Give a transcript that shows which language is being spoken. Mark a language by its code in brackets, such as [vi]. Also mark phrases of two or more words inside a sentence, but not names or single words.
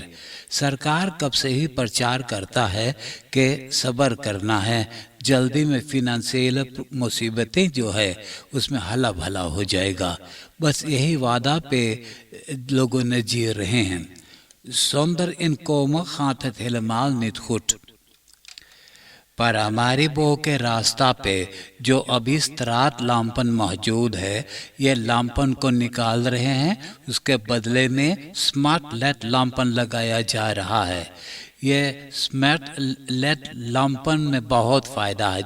[hns] सरकार कब से ही प्रचार करता है कि सब्र करना है, जल्दी में फिनंशियल मुसीबतें जो है उसमें हला भला हो जाएगा। बस यही वादा पे लोगों ने जी रहे हैं। [nl] Zonder inkomen gaat het helemaal niet goed. [hns] पर हमारी बो के रास्ता पे जो अभी [nl] straat lampen [hns] मौजूद है, ये लामपन को निकाल रहे हैं, उसके बदले में [nl] smart led lampen [hns] लगाया जा रहा है। ये [nl] smart led lampen [hns] में बहुत फ़ायदा है।